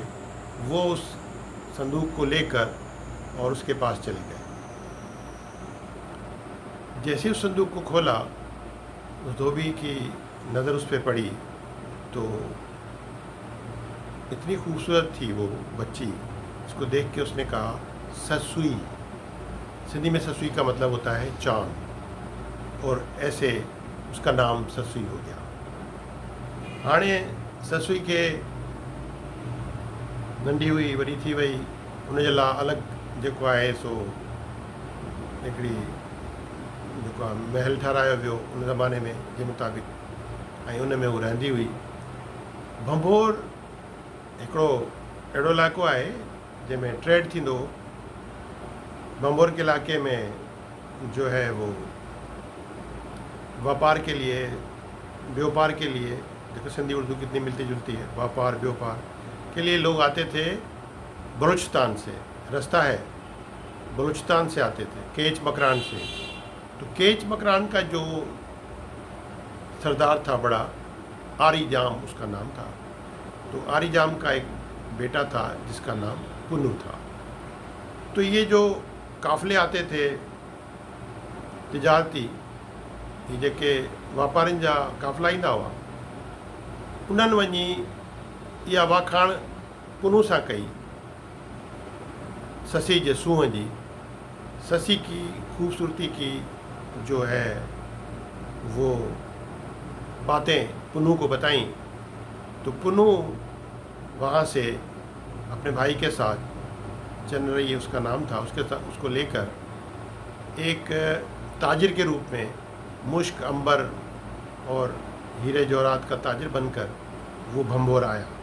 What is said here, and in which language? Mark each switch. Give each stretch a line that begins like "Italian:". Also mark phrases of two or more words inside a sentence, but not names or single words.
Urdu: وہ اس صندوق کو لے کر اور اس کے پاس چلے گئے. جیسے اس صندوق کو کھولا، اس دھوبی کی نظر اس پر پڑی تو اتنی خوبصورت تھی وہ بچی، اس کو دیکھ کے اس نے کہا سسئی. سندھی میں سسئی کا مطلب ہوتا ہے چاند، اور ایسے اس کا نام سسئی ہو گیا.
Sindhi: हाणे ससुई के नंढी हुई, वॾी थी वई, उनजे लाइ अलॻि जेको आहे सो हिकिड़ी जेको आहे महल ठारायो वियो उन ज़माने में जे मुताबिक़, ऐं उन में हू रहंदी हुई। भंभोर हिकिड़ो अहिड़ो इलाइक़ो आहे जंहिंमें ट्रेड थींदो हो।
Urdu: بھنبھور کے علاقے میں جو ہے وہ بیوپار کے لیے، بیوپار کے لیے، دیکھو سندھی اردو کتنی ملتی جلتی ہے، بیوپار بیوپار کے لیے لوگ آتے تھے بلوچستان سے. راستہ ہے، بلوچستان سے آتے تھے، کیچ مکران سے. تو کیچ مکران کا جو سردار تھا بڑا، آری جام اس کا نام تھا. تو آری جام کا ایک بیٹا تھا جس کا نام پنوں تھا. تو یہ جو قافلے آتے تھے تجارتی,
Sindhi: ये जेके वापारियुनि जा काफ़िला ईंदा हुआ, उन्हनि वञी इहा वाखाण पुनू सां कई ससी जे सूंहं जी।
Urdu: سسی کی خوبصورتی کی جو ہے وہ باتیں پنوں کو بتائی. تو پنوں وہاں سے اپنے بھائی کے ساتھ، چندرائی اس کا نام تھا، اس کے ساتھ اس کو لے کر ایک تاجر کے روپ میں مشک، عنبر اور ہیرے جواہرات کا تاجر بن کر وہ بھنبھور آیا.